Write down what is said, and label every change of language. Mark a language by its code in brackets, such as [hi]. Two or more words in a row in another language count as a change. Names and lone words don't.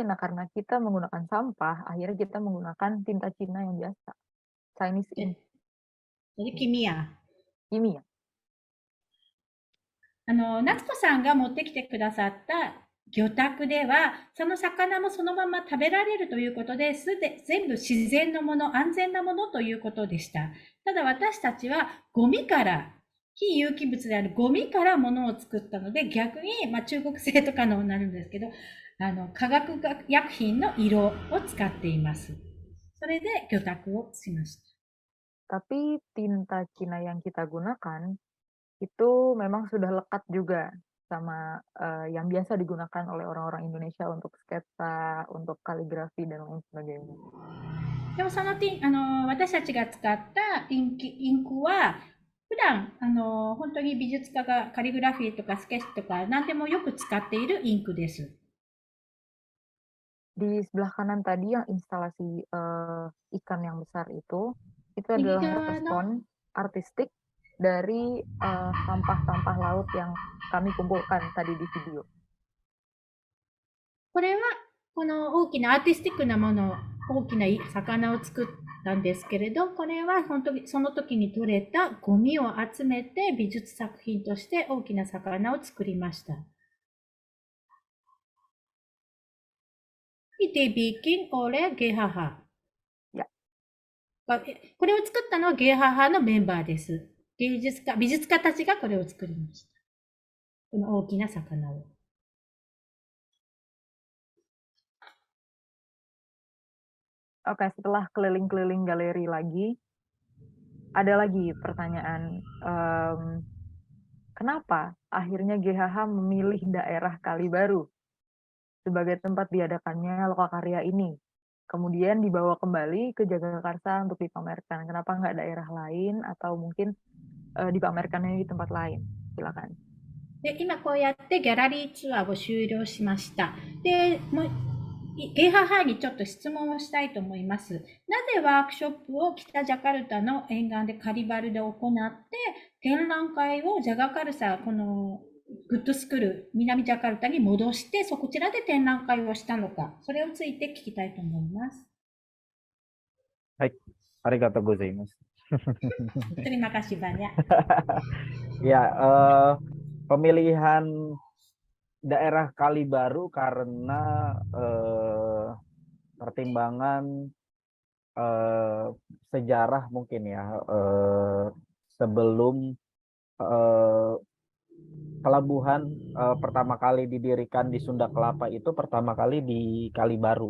[id] Nah, karena kita menggunakan sampah, akhirnya kita menggunakan tinta Cina yang biasa, [en] Chinese ink, [id] Jadi kimia. kimia. [ja] 夏子さんが持ってきてくださった魚拓では、その魚もそのまま食べられるということで、全部自然のもの、安全なものということでした。ただ私たちはゴミから、非有機物であるゴミからものを作ったので、逆に、中国製とかのになるんですけど、化学薬品の色を使っています。それで魚拓をしました。 [id] Tapi tinta Cina yang kita gunakan itu memang sudah lekat juga sama yang biasa digunakan oleh orang-orang Indonesia untuk sketsa, untuk kaligrafi dan lain sebagainya. [ja] でもその私たちが使ったインクは、普段本当に美術家がカリグラフィーとかスケッチとか何でもよく使っているインクです。 [id] Di sebelah kanan tadi yang instalasi ikan yang besar itu [ja] 右 [id] adalah [ja] 側の [id] respon artistik dari sampah-sampah laut yang kami kumpulkan tadi di video. [ja] これはこの大きなアーティスティックなもの、大きな魚を作ったんですけれど、これは本当にその時に取れたゴミを集めて美術作品として大きな魚を作りました。 [id] Dibikin oleh GHH。 [ja] これを作ったのはゲーハハのメンバーです。美術家たちがこれを作りました。この大きな魚を。 [id] Oke, setelah keliling-keliling galeri lagi, ada lagi pertanyaan, kenapa akhirnya GHH memilih daerah Kalibaru sebagai tempat diadakannya lokakarya ini? Kemudian dibawa kembali ke Jagakarsa untuk dipamerkan. Kenapa nggak daerah lain atau mungkin dipamerkannya di tempat lain? Silakan. [ja] で、今こうやってギャラリーツアーを終了しました。で、ゲーハハにちょっと質問をしたいと思います。なぜワークショップを北ジャカルタの沿岸でカリバルで行って、展覧会をジャガカルサ、このグッドスクール、南ジャカルタに戻して、こちらで展覧会をしたのか、それをついて聞きたいと思います。はい、ありがとうございます. [id] Terima kasih banyak. Ya, pemilihan daerah Kalibaru karena pertimbangan sejarah mungkin ya, sebelum pelabuhan pertama kali didirikan di Sunda Kelapa itu pertama kali di Kalibaru.